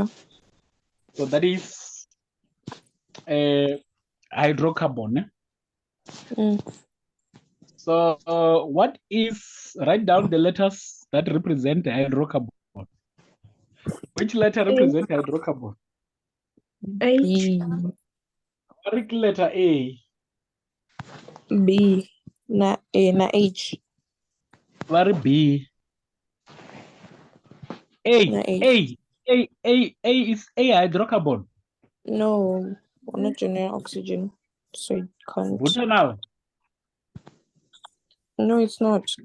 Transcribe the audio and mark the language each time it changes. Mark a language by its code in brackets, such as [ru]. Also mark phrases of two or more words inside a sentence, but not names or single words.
[en] So that is a hydrocarbon. So what is, write down the letters that represent hydrocarbon. Which letter represents hydrocarbon? H. Correct letter A. B. Na A na H. Very B. A. Na H. A is a hydrocarbon. No, we're not generating oxygen, so it can't. Butanol. No, it's not.